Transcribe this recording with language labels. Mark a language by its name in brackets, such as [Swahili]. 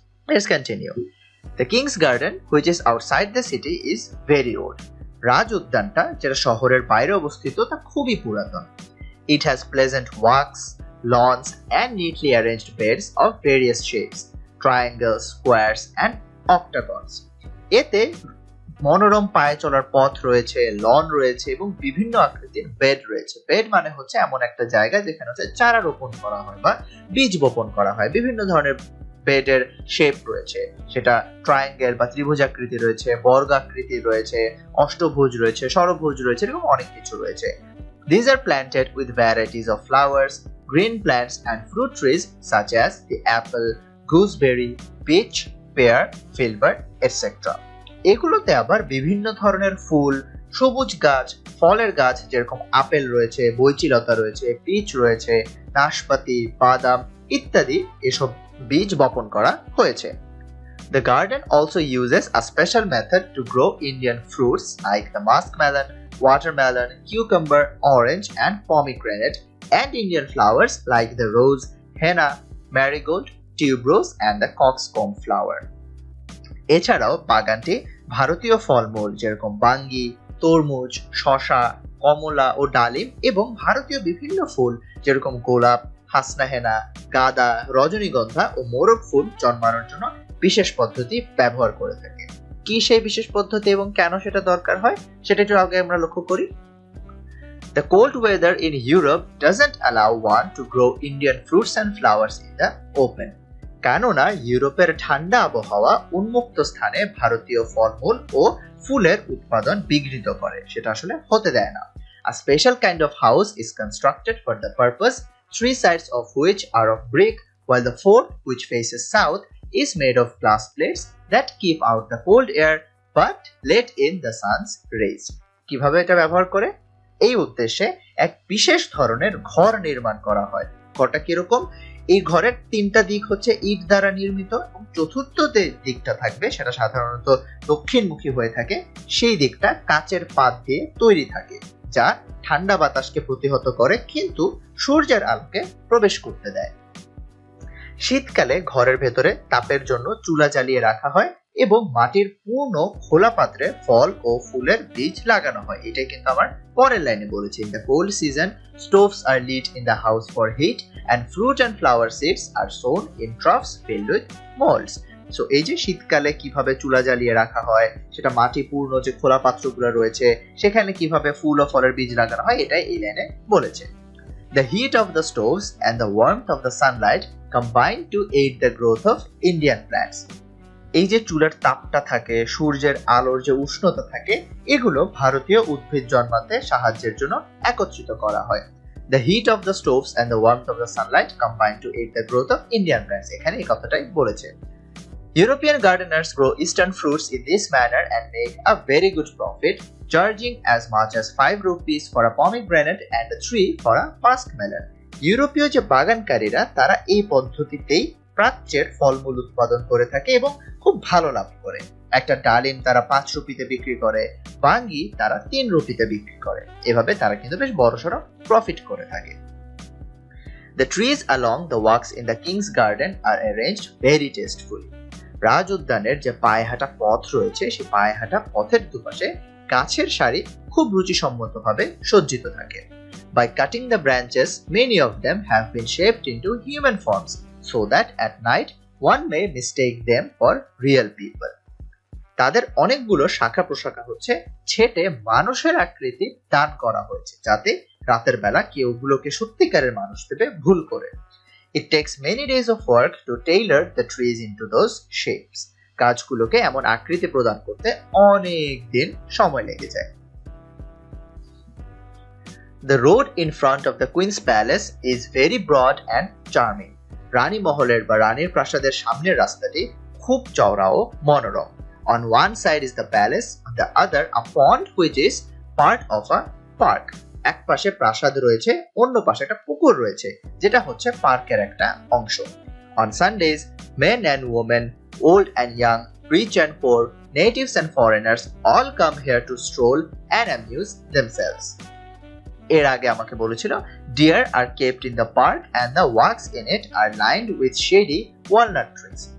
[English] Let's continue. The King's Garden, which is outside the city, is very old. [Bangla] রাজ উদ্যানটা যেটা শহরের বাইরে অবস্থিত তা খুবই পুরাতন। [English] It has pleasant walks, lawns and neatly arranged beds of various shapes, triangles, squares and octagons. [Bangla] এতে মনোরম পায়ে চলার পথ রয়েছে, লন রয়েছে এবং বিভিন্ন আকৃতির বেড রয়েছে। বেড মানে হচ্ছে এমন একটা জায়গা যেখানে হচ্ছে চারা রোপণ করা হয় বা বীজ বপন করা হয়। বিভিন্ন ধরনের বেডের শেপ রয়েছে, সেটা ট্রায়াঙ্গেল বা ত্রিভুজাকৃতি রয়েছে, বর্গাকৃতি রয়েছে, অষ্টভুজ রয়েছে, ষড়ভুজ রয়েছে, এরকম অনেক কিছু রয়েছে। [English] These are planted with varieties of flowers, green plants and fruit trees such as the apple, gooseberry, peach, pear, filbert, etc. [Bangla] এগুলোতে আবার বিভিন্ন ধরনের ফুল, সবুজ গাছ, ফলের গাছ যেরকম আপেল রয়েছে, বৈচিলতা রয়েছে, পিচ রয়েছে, নাশপাতি, বাদাম ইত্যাদি এসব বীজ বপন করা হয়েছে। [English] The garden also uses a special method to grow Indian fruits like the muskmelon, watermelon, cucumber, orange and pomegranate, and Indian flowers like the rose, henna, marigold, tuberose and the coxcomb flower. [Bangla] এছাড়াও বাগানটি ভারতীয় ফলমূল যেরকম বাঙ্গি, তরমুজ, শসা, কমলা ও ডালিম এবং ভারতীয় বিভিন্ন ফুল যেরকম গোলাপ, হাসনাহেনা, গাঁদা, রজনীগন্ধা ও মোরগ ফুল জন্মানোর জন্য বিশেষ পদ্ধতি ব্যবহার করে থাকে। কি সেই বিশেষ পদ্ধতি এবং কেন সেটা দরকার হয় সেটা একটু আগে আমরা লক্ষ্য করি। [English] The cold weather in Europe doesn't allow one to grow Indian fruits and flowers in the open. [Bangla] কেননা ইউরোপের ঠান্ডা আবহাওয়া উন্মুক্ত স্থানে ভারতীয় ফলমূল ও ফুলের উৎপাদন বিঘ্নিত করে, সেটা আসলে হতে দেয় না। [English] A special kind of house is constructed for the purpose, 3 sides of which are of brick, while the fourth, which faces south, is made of glass plates that keep out the cold air but let in the sun's rays. [Bangla] কিভাবে এটা ব্যবহার করে? এই উদ্দেশ্যে এক বিশেষ ধরনের ঘর নির্মাণ করা হয়। ঘরটা কিরকম? এই ঘরের 3টা দিক হচ্ছে ইট দ্বারা নির্মিত এবং চতুর্থ দিকটা থাকবে, সেটা সাধারণত দক্ষিণমুখী হয়ে থাকে। সেই দিকটা কাচের পাত দিয়ে তৈরি থাকে, যা ঠান্ডা বাতাসকে প্রতিহত করে কিন্তু সূর্যের আলোকে প্রবেশ করতে দেয়। শীতকালে ঘরের ভেতরে তাপের জন্য চুলা জ্বালিয়ে রাখা হয় এবং মাটির পূর্ণ খোলা পাত্রে ফল ও ফুলের বীজ লাগানো হয়। এটাই কিন্তু আমার পরের লাইনে বলেছি। [English] In the cold season, stoves are lit in the house for heat and fruit and flower seeds are sown in troughs filled with molds. [Bangla] So এই যে শীতকালে কিভাবে চুলা জ্বালিয়ে রাখা হয়, সেটা মাটি পূর্ণ যে খোলা পাত্রগুলো রয়েছে সেখানে কিভাবে ফুল ও ফলের বীজ লাগানো হয়, এটাই এই লাইনে বলেছে। [English] The heat of the stoves and the warmth of the sunlight combine to aid the growth of Indian plants. [Bangla] এই যে চুলার তাপটা থাকে, সূর্যের আলোর যে উষ্ণতা থাকে, এগুলো ভারতীয় উদ্ভিদ জন্মাতে সাহায্যের জন্য একত্রিত করা হয়। [English] The heat of the stoves and the warmth of the sunlight combine to aid the growth of Indian plants. [Bangla] এখানে এই কথাটাই বলেছে। [English] European gardeners grow eastern fruits in this manner and make a very good profit, charging as much as 5 rupees for a pomegranate and 3 for a muskmelon. [Bangla] ইউরোপীয় যে বাগানকারীরা তারা এই পদ্ধতিতেই প্রাচ্যের ফলমূল উৎপাদন করে থাকে এবং খুব ভালো লাভ করে। একটা ডালিম তারা 5 রুপিতে বিক্রি করে, বাঙ্গি তারা 3 রুপিতে বিক্রি করে। এভাবে তারা কিন্তু বেশ বড়সড় প্রফিট করে থাকে। [English] The trees along the walks in the King's Garden are arranged very tastefully. [Bangla] রাজ উদ্যানের যে পায়ে হাঁটা পথ রয়েছে, সেই পায়ে হাঁটা পথের দুপাশে গাছের সারি খুব রুচিসম্মতভাবে সজ্জিত থাকে। [English] By cutting the branches, many of them have been shaped into human forms, so that at night one may mistake them for real people. [Bangla] তাদের অনেকগুলো শাখা প্রশাখা হচ্ছে ছেটে মানুষের আকৃতি দান করা হয়েছে, যাতে রাতের বেলা কেউ ওগুলোকে সত্যিকারের মানুষ ভেবে ভুল করে। [English] It takes many days of work to tailor the trees into those shapes. [Bangla] গাছগুলোকে এমন আকৃতি প্রদান করতে অনেক দিন সময় লেগে যায়। [English] The road in front of the Queen's Palace is very broad and charming. [Bangla] রানী মহলের বা রানীর প্রাসাদের সামনের রাস্তাটি খুব চওড়া ও মনোরম। [English] On one side is the palace, on the other a pond which is part of a park. [Bangla] এক পাশে প্রাসাদ রয়েছে, অন্য পাশে একটা পুকুর রয়েছে, যেটা হচ্ছে পার্কের একটা অংশ। [English] On Sundays, men and women, old and young, rich and poor, natives and foreigners all come here to stroll and amuse themselves. [Bangla] এর আগে আমাকে বলেছিল, [English] deer are kept in the park and the walks in it are lined with shady walnut trees.